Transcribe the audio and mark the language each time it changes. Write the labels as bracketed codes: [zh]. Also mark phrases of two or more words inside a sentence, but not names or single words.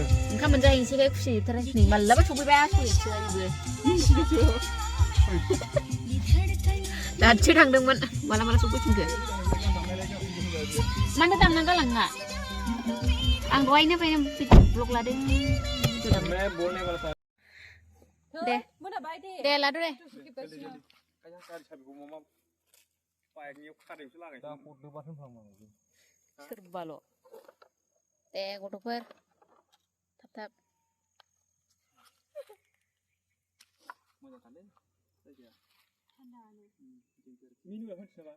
[brx] ओंखाम मोनजाहैनोसैखाय खुसि नै मालाबा सफैबा सयैसो आयबो दासो थांदोंमोन माला माला सफैफिनखो मानो दामना गालाङा आं दहायनो फैनो ब्लग लादों [hi] मैं बोलने वाला था [brx] दे मोनाबाय दे दे लादो दे गारि साबिखौ माबा बाइकनियाव खादैयावसो दा लागायसै हरदो बाथोन खालामो सोरबाल' दे गथ'फोर थाब थाब मोजांथारलै जायगाया मिनुआ होनसै नामा